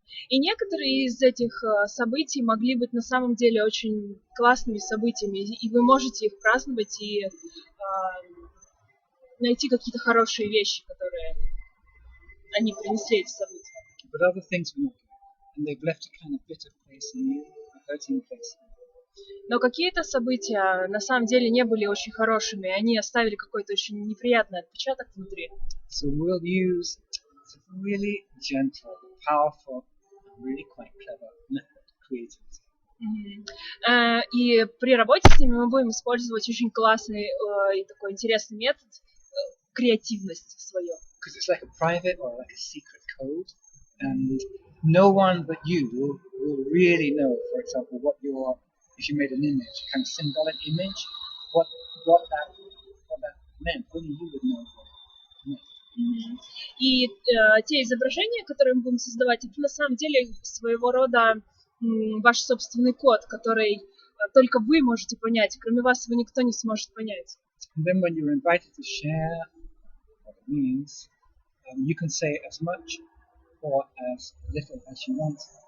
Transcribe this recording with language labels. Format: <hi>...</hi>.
<ru>И некоторые из этих событий могли быть на самом деле очень классными событиями, и вы можете их праздновать и найти какие-то хорошие вещи, которые они принесли эти события.</ru> <en>But other things were not good, and they've left a kind of bitter place in you, a hurting place.</en> <ru>Но какие-то события на самом деле не были очень хорошими, они оставили какой-то очень неприятный отпечаток внутри.</ru> <en>So we'll use a really gentle, powerful, and really quite clever method of creativity.</en> <ru>И при работе с ними мы будем использовать очень классный и такой интересный метод, креативность свою.</ru> <en>Because it's like a private or like a secret code, and no one but you will really know, for example, if you made an image, a kind of symbolic image, what that meant. Only you would know what it meant.</en> <ru>И те изображения, которые мы будем создавать, это на самом деле своего рода ваш собственный код, который только вы можете понять, кроме вас его никто не сможет понять.</ru> <en>And then when you're invited to share what it means, you can say as much or as little as you want.</en>